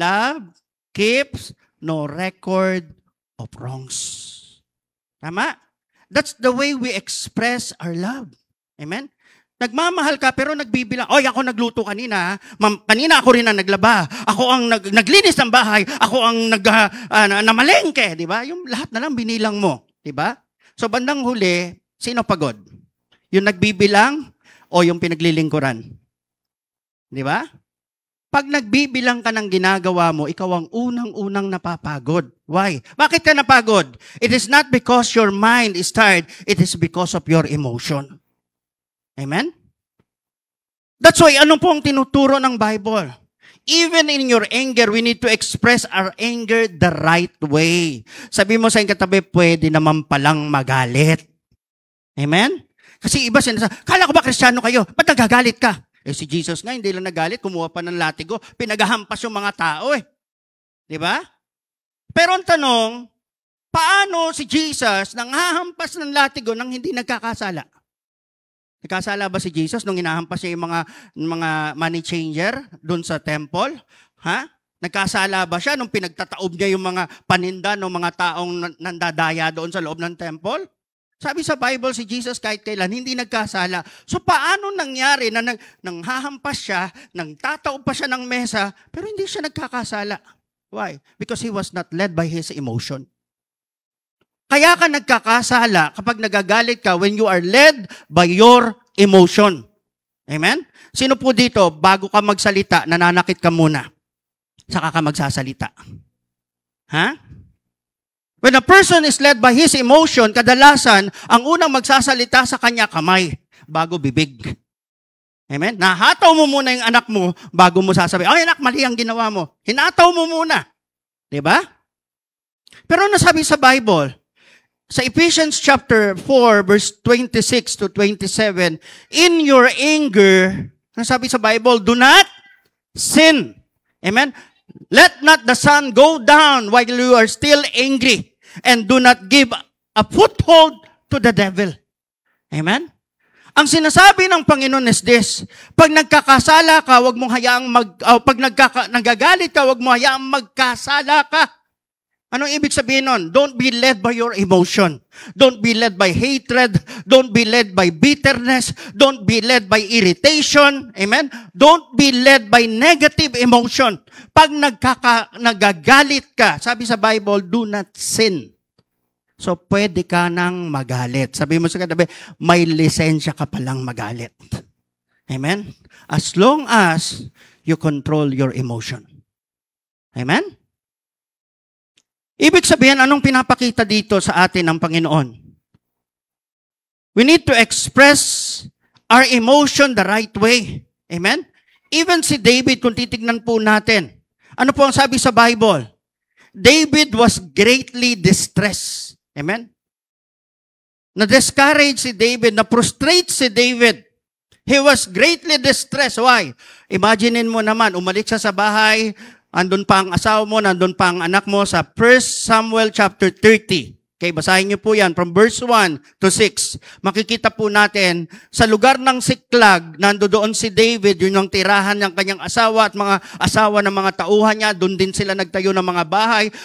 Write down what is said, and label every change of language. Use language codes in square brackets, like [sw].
[en] Love keeps no record of wrongs. [tl] Tama? [en] That's the way we express our love. Amen? [tl] Nagmamahal ka pero nagbibilang, oy, ako nagluto kanina, kanina ako rin ang naglaba, ako ang naglinis ng bahay, ako ang namalengke, di ba? Yung lahat na lang binilang mo, di ba? So bandang huli, sino pagod? Yung nagbibilang o yung pinaglilingkuran? Di ba? Pag nagbibilang ka ng ginagawa mo, ikaw ang unang-unang napapagod. Why? Bakit ka napagod? [en] It is not because your mind is tired, it is because of your emotion. Amen? [tl] That's why, ano po ang tinuturo ng Bible? [en] Even in your anger, we need to express our anger the right way. [tl] Sabi mo sa iyong katabi, pwede naman palang magalit. Amen? Kasi iba sinasabi, kala ko ba Kristiyano kayo? Ba't nagagalit ka? Si Jesus nga, hindi lang nagalit, kumuha pa ng latigo, pinagahampas yung mga tao eh. Di ba? Pero ang tanong, paano si Jesus nanghahampas ng latigo nang hindi nagkakasala? Nagkasala ba si Jesus nung hinahampas niya yung mga money changer doon sa temple? Ha? Nagkasala ba siya nung pinagtataob niya yung mga paninda ng mga taong nandadaya doon sa loob ng temple? Sabi sa Bible, si Jesus kahit kailan hindi nagkasala. So paano nangyari na nanghahampas siya, nangtataob pa siya ng mesa, pero hindi siya nagkakasala? [en] Why? Because he was not led by his emotion. [tl] Kaya ka nagkakasala kapag nagagalit ka [en] when you are led by your emotion. [tl] Amen? Sino po dito, bago ka magsalita, nananakit ka muna, saka ka magsasalita? Ha? [en] When a person is led by his emotion, [tl] kadalasan, ang unang magsasalita sa kanya, kamay, bago bibig. Amen? Nahataw mo muna yung anak mo, bago mo sasabi, ay anak, mali ang ginawa mo. Hinataw mo muna. Diba? Pero nasabi sa Bible, sa Ephesians chapter 4, verse 26 to 27, [en] in your anger, [tl] nasabi sa Bible, [en] do not sin. [tl] Amen? [en] Let not the sun go down while you are still angry, and do not give a foothold to the devil. Amen? [tl] Ang sinasabi ng Panginoon is this, pag nagkakasala ka, wag mong hayaang pag nagagalit ka, wag mo hayaang magkasala ka. Anong ibig sabihin nun? [en] Don't be led by your emotion. Don't be led by hatred. Don't be led by bitterness. Don't be led by irritation. Amen? Don't be led by negative emotion. [tl] Pag nagagalit ka, sabi sa Bible, [en] do not sin. [tl] So, pwede ka nang magalit. Sabi mo sa katabi, may lisensya ka palang magalit. Amen? [en] As long as you control your emotion. Amen? [tl] Ibig sabihin, anong pinapakita dito sa atin ng Panginoon? [en] We need to express our emotion the right way. Amen? [tl] Even si David, kung titignan po natin, ano po ang sabi sa Bible? [en] David was greatly distressed. Amen? [tl] Na-discourage si David, na-prostrate si David. [en] He was greatly distressed. Why? [tl] Imaginein mo naman, umalik siya sa bahay, andun pa ang asawa mo, nandun pa ang anak mo sa 1 Samuel chapter 30. Okay, basahin niyo po yan from verse 1 to 6. Makikita po natin, sa lugar ng Siklag, nandoon si David, yun yung tirahan ng kanyang asawa at mga asawa ng mga tauhan niya, doon din sila nagtayo ng mga bahay.